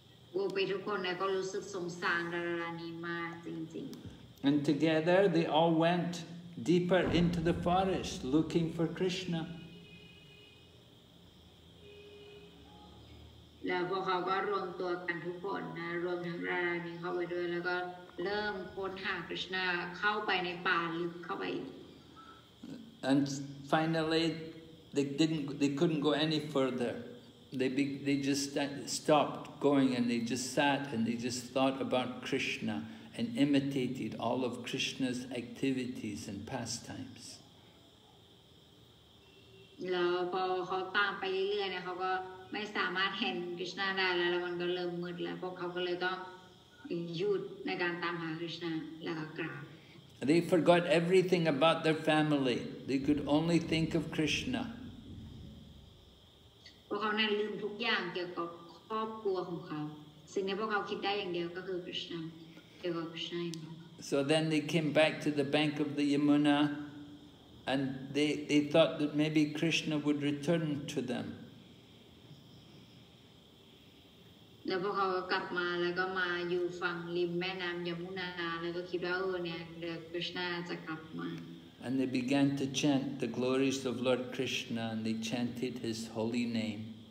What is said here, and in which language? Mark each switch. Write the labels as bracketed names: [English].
[Thai] โกปีทุกคนเนี่ยก็รู้สึกสงสารราณีมากจริงๆ [English] And together they all went deeper into the forest looking for Krishna. [Thai] แล้วพวกเขาก็รวมตัวกันทุกคนนะรวมทั้งราณีเข้าไปด้วยแล้วก็เริ่มค้นหากฤษณาเข้าไปในป่าลึกเข้าไป [English] And finally they couldn't go any further. They just stopped going and they just sat and they just thought about Krishna and imitated all of Krishna's activities and pastimes. [Thai] แล้วพอเขาตามไปเรื่อยๆเนี่ยเขาก็ไม่สามารถเห็นกฤษณาได้แล้วมันก็เริ่มมืดแล้วพวกเขาก็เลยต้องหยุดในการตามหากฤษณาแล้วก็กราบ [English] They forgot everything about their family. They could only think of Krishna. [Thai] พวกเขาเนี่ยลืมทุกอย่างเกี่ยวกับครอบครัวของเขาสิ่งที่พวกเขาคิดได้อย่างเดียวก็คือกฤษณาเกี่ยวกับกฤษณา [English] So then they came back to the bank of the Yamuna and they thought that maybe Krishna would return to them. [Thai] แล้วพวกเขาก็กลับมาแล้วก็มาอยู่ฝั่งริมแม่น้ำยมุนาแล้วก็คิดว่าเนี่ยเดี๋ยวกฤษณาจะกลับมา [English] And they began to chant the glories of Lord Krishna and they chanted his holy name.